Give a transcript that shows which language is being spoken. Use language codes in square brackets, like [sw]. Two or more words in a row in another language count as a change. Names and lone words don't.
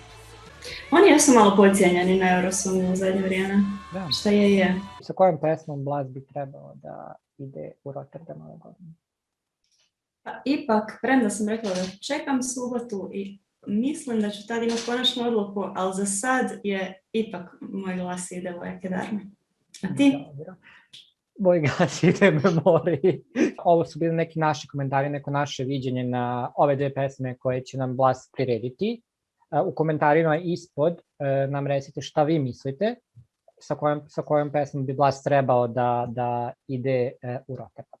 [sr] Oni jesu malo podcijenjeni na Eurosongu u zadnje vrijeme, da. Šta je. Sa kojom pesmom Blas bi trebao da ide u Rotterdam ove godine? Pa, ipak, premda sam rekla da čekam subotu i mislim da ću tad imati konačnu odluku, ali za sad je ipak moj glas ide Voy a quedarme. A ti? Dobro. Moj glas ide Memoriji. Ovo su bili neki naši komentari, neko naše viđenje na ove dve pesme koje će nam Blas prirediti. U komentarima ispod nam recite šta vi mislite, sa kojom pesmom bi Blas trebao da ide u Rotterdam.